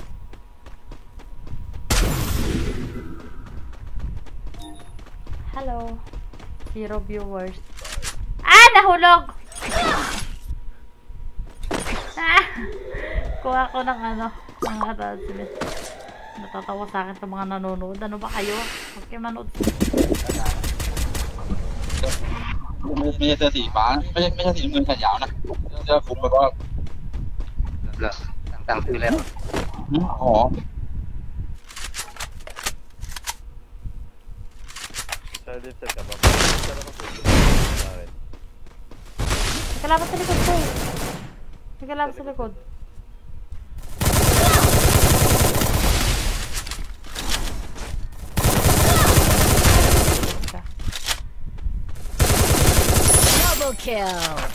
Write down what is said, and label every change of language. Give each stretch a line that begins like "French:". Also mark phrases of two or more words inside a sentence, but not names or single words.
Filipino: Hello. 0 viewers. Ah! Nahulog! Ah! Kuha ko ng ng harassment. Natatawa sa akin sa mga nanonood. Ano ba kayo? Huwag kayo manood.
Thai: ไม่ใช่เสื้อสีฟ้าไม่ใช่สีน้ำเงินแขนยาวนะเสื้อคลุมแบบว่า เหรอต่างๆซื้อแล้ว อ๋อ
Filipino: Silencer ka ba? Saan ako pwede sa akin? May kalaban sa likod ko eh. May kalaban sa likod.
English: Double kill.